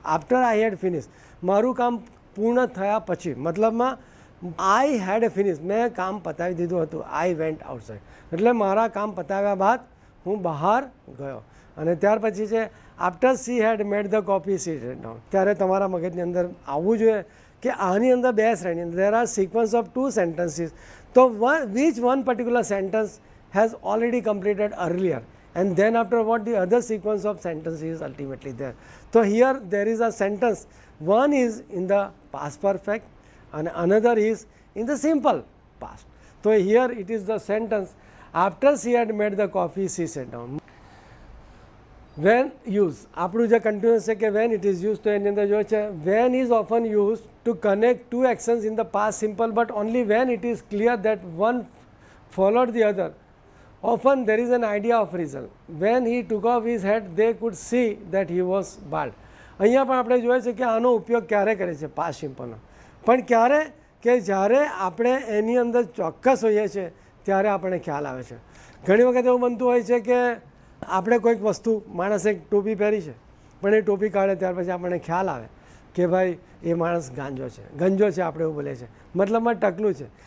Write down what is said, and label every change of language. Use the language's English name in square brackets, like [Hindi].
[English] after I had finish [Gujarati] મારું કામ પૂર્ણ થયા પછી, મતલબમાં [English] I had finish [Gujarati] મેં કામ પતાવી દીધું હતું. [English] I went outside [Gujarati] એટલે મારા કામ પતાવ્યા બાદ હું બહાર ગયો. અને ત્યાર પછી છે [English] After she had made the coffee she sat down. [Gujarati] ત્યારે તમારા મગજની અંદર આવવું જોઈએ કે આની અંદર 2 શ્રેણી, [English] There are sequence of 2 sentences. તો which one particular sentence has already completed earlier, and then after what the other sequence of sentences is ultimately there. So here there is a sentence, one is in the past perfect and another is in the simple past. So here it is the sentence after she had made the coffee she sat down. When used, [Gujarati] આપણું જે continuous છે કે [English] When it is use, તો એની અંદર જોઈએ છે when is often use to connect 2 actions in the past simple, but only when it is clear that one followed the other. Often there is an idea of result. When he took off his hat they could see that he was bald. [Gujarati] અહીંયા પણ આપણે જોઈએ છે કે આનો ઉપયોગ ક્યારે કરે છે, પાસ્ટ સિમ્પલનો. પણ ક્યારે કે જ્યારે આપણે એની અંદર ચોક્કસ હોઈએ છીએ ત્યારે આપણને ખ્યાલ આવે છે. ઘણી વખત એવું બનતું હોય છે કે આપણે કોઈક વસ્તુ, માણસે એક ટોપી પહેરી છે પણ એ ટોપી કાઢે ત્યાર પછી આપણને ખ્યાલ આવે કે ભાઈ એ માણસ ગંજો છે, આપણે એવું બોલે છે, મતલબમાં ટકલું છે.